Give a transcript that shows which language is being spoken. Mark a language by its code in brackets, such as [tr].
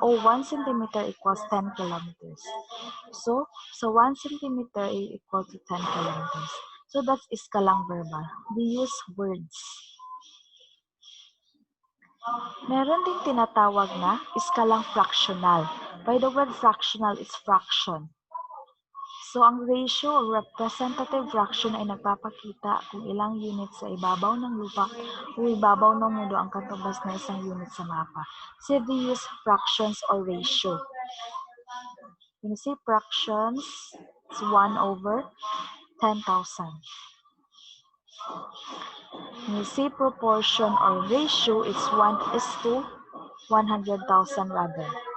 [en] O 1 centimeter equals 10 kilometers. So 1 centimeter is equal to 10 kilometers. So, that's iskalang verbal. We use words. [tl] Meron din tinatawag na iskalang fractional. [en] By the word fractional, it's fraction. [tl] So, ang ratio o representative fraction ay nagpapakita kung ilang unit sa ibabaw ng lupa o ibabaw ng mundo ang katubas na isang unit sa mapa. [en] So, they use fractions or ratio. When you say fractions, it's 1/10,000. When you say proportion or ratio, it's 1:100,000 rather.